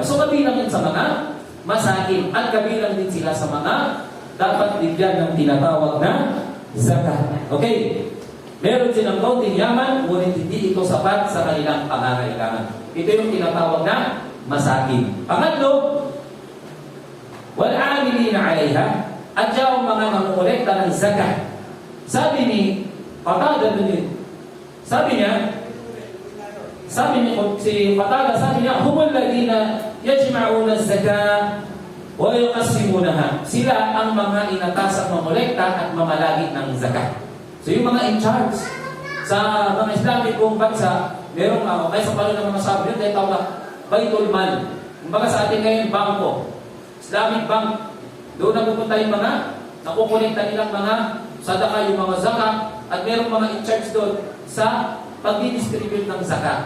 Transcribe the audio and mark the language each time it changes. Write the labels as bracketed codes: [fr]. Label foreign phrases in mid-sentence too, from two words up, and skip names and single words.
[tl] So kabilang yun sa mga masakin at kabilang din sila sa mga dapat bigyan ng tinatawag na zakat. Okay. Meron silang kaunting yaman, ngunit hindi ito sapat sa kanilang pangangailangan. Ito yung tinatawag na masakin. Pangatlo, [ar] والعاملين عليها, [tl] at yung mga mangungulekta ng zakat. Sabi ni Qatada din. Sabi si Qatada, sabi niya, [ar] هم الذين يجمعون الزكاة ويقسمونها. [tl] Sila ang mga inatasang mamolekta at mamalagi ng zakat. So yung mga [en] in charge [tl] sa mga Islamikong bansa, merong kaya sa palo ng mga sabi yun, dahil tawag na Baitul Mal. Kumbaga sa atin ngayon, bangko. [en] Islamic Bank. [tl] Doon na pupunta yung mga nakukulikta nilang mga sadaka, yung mga zakat, at merong mga [en] in charge [tl] doon sa pag-distribute ng zakat.